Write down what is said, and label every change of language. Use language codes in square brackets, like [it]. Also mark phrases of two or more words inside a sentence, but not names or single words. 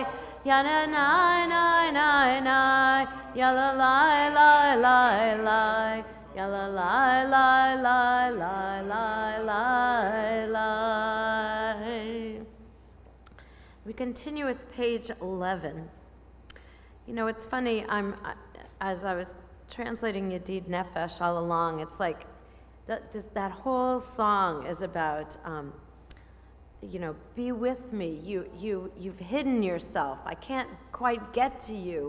[en] Yana nine nine nine nine, yalla lie lie lie lie, yalla lie lie lie lie lie lie lie. We continue with page 11. You know, it's funny. As I was translating Yedid Nefesh all along, it's like that whole song is about. You know, be with me. You've hidden yourself. I can't quite get to you.